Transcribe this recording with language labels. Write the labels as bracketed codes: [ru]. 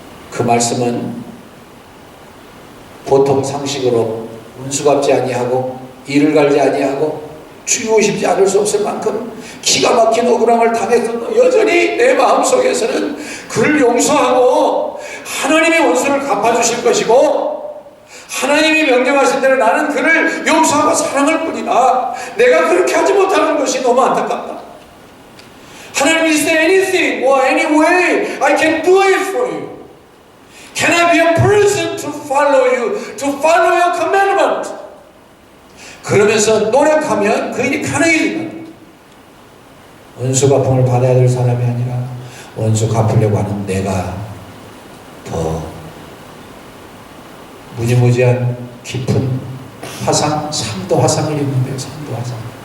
[ko] 그 말씀은 보통 상식으로 원수 갚지 아니하고 이를 갈지 아니하고 죽이고 싶지 않을 수 없을 만큼 기가 막힌 억울함을 당해서도 여전히 내 마음속에서는 그를 용서하고 하나님의 원수를 갚아주실 것이고 하나님이 명령하신 대로 나는 그를 용서하고 사랑할 뿐이다. 내가 그렇게 하지 못하는 것이 너무 안타깝다. [en] 하나님, is there anything or any way I can do it for you? Can I be a person to follow you, to follow your commandment? [ko] 그러면서 노력하면 그 일이 가능해진다. 원수 갚음을 받아야 될 사람이 아니라 원수 갚으려고 하는 내가 더 무지무지한 깊은 화상, 3도 화상을 입는데요. 3도 화상.